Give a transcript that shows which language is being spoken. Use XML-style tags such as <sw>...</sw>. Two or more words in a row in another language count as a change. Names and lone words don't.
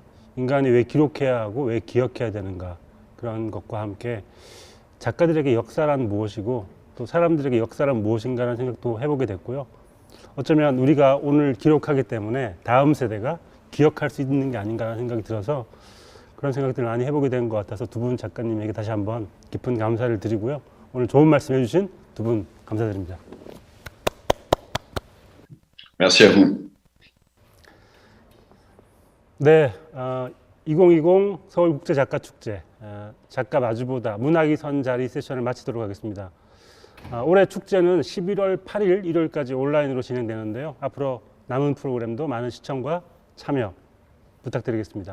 <ko>인간이 왜 기록해야 하고 왜 기억해야 되는가, 그런 것과 함께 작가들에게 역사란 무엇이고 또 사람들에게 역사란 무엇인가라는 생각도 해보게 됐고요. 어쩌면 우리가 오늘 기록하기 때문에 다음 세대가 기억할 수 있는 게 아닌가 하는 생각이 들어서 그런 생각들을 많이 해보게 된 것 같아서 두 분 작가님에게 다시 한번 깊은 감사를 드리고요. 오늘 좋은 말씀 해주신 두 분 감사드립니다.</ko> <fr>Merci à vous.</fr> <ko>네, 2020 서울국제작가축제 작가 마주보다 문학이 선 자리 세션을 마치도록 하겠습니다. 올해 축제는 11월 8일, 1월까지 온라인으로 진행되는데요. 앞으로 남은 프로그램도 많은 시청과 참여 부탁드리겠습니다.</ko>